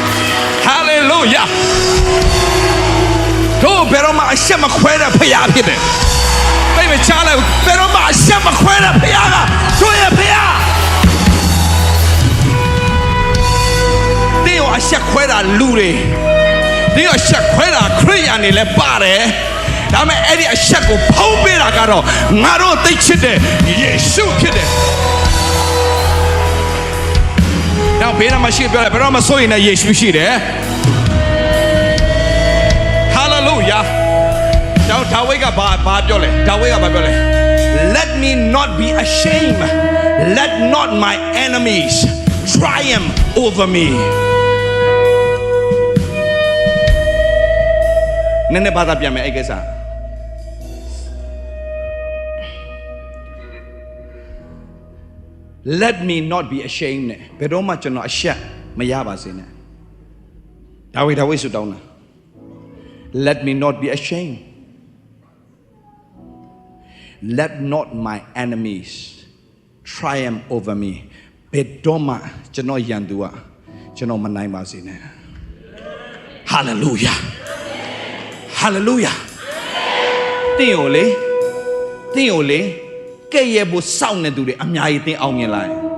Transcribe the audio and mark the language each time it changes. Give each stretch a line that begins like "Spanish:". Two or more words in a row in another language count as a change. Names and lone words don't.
Burmese: တို့ဘယ်တော့မှအရှက်မခွဲတဲ့ဖယားဖြစ်တယ်သိမချားလိုက်ဘယ်တော့မှအရှက်မခွဲတဲ့ဖယားကတို့ရဲ့ဖယားတင်းရောအရှက်ခွဲတာလူတွေတင်းရောအရှက်ခွဲတာခရိယာန်တွေလည်းပါတယ်ဒါပေမဲ့အဲ့ဒီအရှက်ကိုဖုံးပေးတာကတော့ငါတို့သိချစ်တဲ့ယေရှုဖြစ်တယ် နောက်ဘေးမှာရှိပြောတယ်ဘယ်တော့မှစိုးရင်လည်းယေရှုရှိတယ်ဟာလေလုယာဒါဝိဒ်ကဘာပြောလဲဒါဝိဒ်ကဘာပြောလဲ
English: Let me not be ashamed let not my enemies triumph over me
Burmese: နည်းနည်းဘာသာပြန်မယ်အဲ့ကိစ္စ
English: Let me not be ashamed
Burmese: နဲ့ဘယ်တော့မှကျွန်တော်အရှက်မရပါစေနဲ့ဒါဝိဒ်ဆုတောင်းတာ
English: Let me not be ashamed Let not my enemies triumph over me
Burmese: ဘယ်တော့မှကျွန်တော်ရန်သူကကျွန်တော်မနိုင်ပါစေနဲ့ Hallelujah Hallelujah တင်းကိုလေကဲ့ရဲ့ဖို့စောင့်နေသူတွေအများကြီးတင်းအောင်မြင်လာရင်